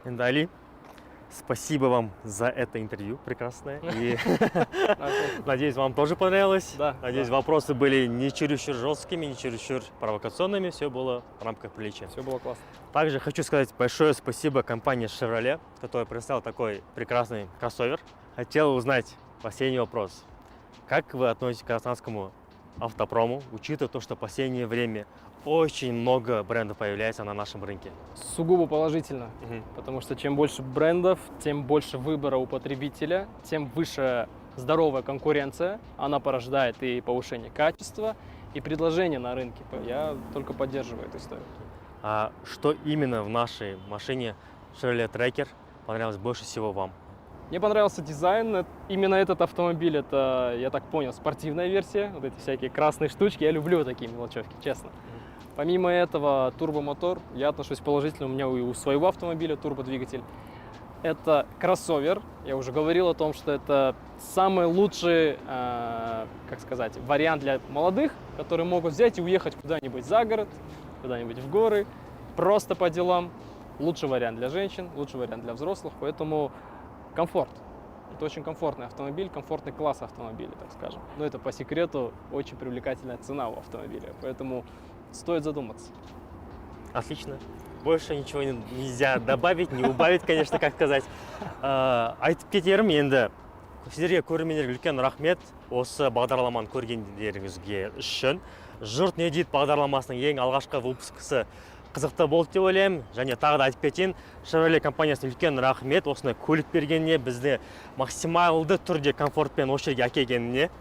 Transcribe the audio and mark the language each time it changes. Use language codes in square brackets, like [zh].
[ru] Али, спасибо вам за это интервью прекрасное. И надеюсь, вам тоже понравилось. Да. Надеюсь, вопросы были не чересчур жесткими, не чересчур провокационными. Все было в рамках приличия. Все было классно. Также хочу сказать большое спасибо компании Chevrolet, которая представила такой прекрасный кроссовер. Хотел узнать последний вопрос. Как вы относитесь к казахстанскому автопрому, учитывая то, что в последнее время очень много брендов появляется на нашем рынке. Сугубо положительно, Мгм. потому что чем больше брендов, тем больше выбора у потребителя, тем выше здоровая конкуренция, она порождает и повышение качества, и предложения на рынке. Я только поддерживаю эту историю. А что именно в нашей машине Chevrolet Tracker понравилось больше всего вам? Мне понравился дизайн. Именно этот автомобиль, это, я так понял, спортивная версия. Вот эти всякие красные штучки. Я люблю такие мелочевки, честно. Помимо этого, турбомотор. Я отношусь положительно. У меня и у своего автомобиля турбодвигатель. Это кроссовер. Я уже говорил о том, что это самый лучший, как сказать, вариант для молодых, которые могут взять и уехать куда-нибудь за город, куда-нибудь в горы, просто по делам. Лучший вариант для женщин, лучший вариант для взрослых. Поэтому комфорт. Это очень комфортный автомобиль, комфортный класс автомобиля, так скажем. Но это по секрету очень привлекательная цена у автомобиля, поэтому стоит задуматься. Отлично. Больше ничего нельзя добавить, не убавить, конечно, как сказать. [kk] Айтып кетерім енді. Сіздерге көрермендерге үлкен рахмет осы бағдарламаны көргендеріңізге үшін. Жұрт не дейді бағдарламасының ең алғашқы выпускысы қызықты болды деп ойлаймын. Және тағы да айтып кетейін, Chevrolet компаниясына үлкен рахмет осындай көлік бергеніне, бізді максималды түрде комфортпен осы жерге әкелгеніне.